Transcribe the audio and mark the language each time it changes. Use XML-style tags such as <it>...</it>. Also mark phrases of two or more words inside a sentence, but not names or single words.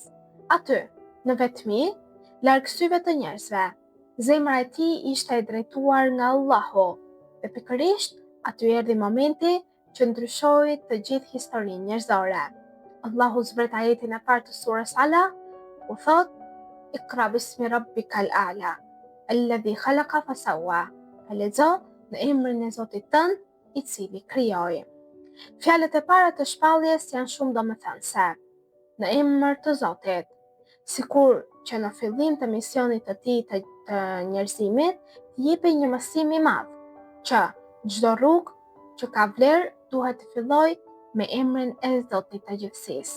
<sq>Aty, në vetmi, larg syve të njerëzve, zemra e tij ishte e drejtuar nga Allahu dhe pikërisht aty erdhi momenti që ndryshoi të gjithë historinë njerëzore. Allahu zbret ajetin e parë të surës Ala, u thot:</sq> <ar>اقرأ باسم ربك الأعلى الذي خلق فسوى.</ar> <sq>Lexo në emrin e Zotit tënd, i cili krijoi. Fjalët e para të shpalljes janë shumë domethënëse. Në emër të Zotit, sikur që në fillim të misionit të tij të njerëzimit, jepej një mësim i madh, që Çdo rrugë që ka vlerë duhet të fillojë me emrin e Zotit të gjithësisë.</sq>